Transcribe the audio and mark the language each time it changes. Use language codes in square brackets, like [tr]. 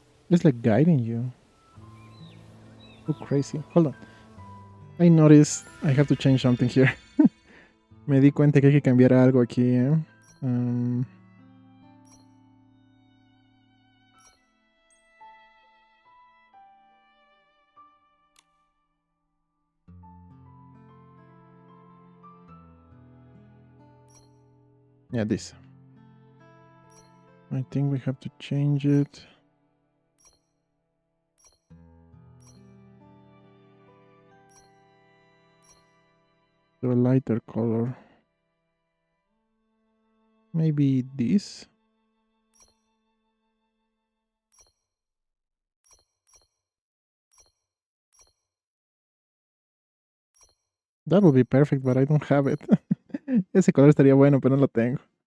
[en] It's like guiding you. Oh, crazy. Hold on. I noticed I have to change something here. [es] Me di cuenta que hay que cambiar algo aquí, ¿eh? [en] Yeah, this. I think we have to change it. To a lighter color. Maybe this. That would be perfect, but I don't have it. [es] Ese color estaría bueno, pero no lo tengo.